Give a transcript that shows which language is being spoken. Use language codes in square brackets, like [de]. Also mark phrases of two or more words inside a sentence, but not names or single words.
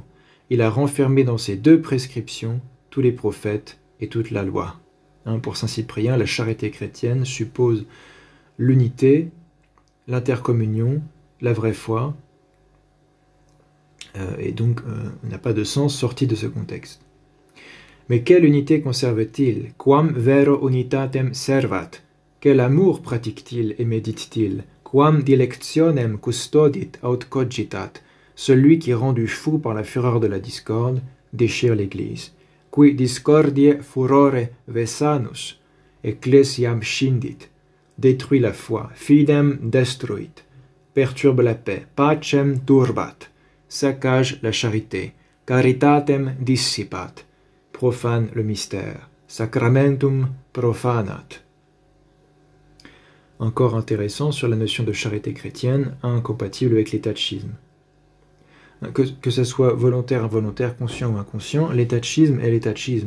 [fr] Il a renfermé dans ces deux prescriptions tous les prophètes et toute la loi. Pour saint Cyprien, la charité chrétienne suppose l'unité, l'intercommunion, la vraie foi, et donc n'a pas de sens sorti de ce contexte. Mais quelle unité conserve-t-il? [la] Quam vero unitatem servat? [fr] Quel amour pratique-t-il et médite-t-il? [la] Quam dilectionem custodit aut cogitat? [fr] Celui qui, rendu fou par la fureur de la discorde, déchire l'Église. [la] Qui discordiae furore vesanus, ecclesiam scindit, [fr] détruit la foi, [la] fidem destruit, [fr] perturbe la paix, [la] pacem turbat, [fr] saccage la charité, [la] caritatem dissipat, [fr] profane le mystère, [la] sacramentum profanat. [fr] Encore intéressant sur la notion de charité chrétienne, incompatible avec l'étatchisme. Que ce soit volontaire, involontaire, conscient ou inconscient, l'étatchisme est l'étatchisme.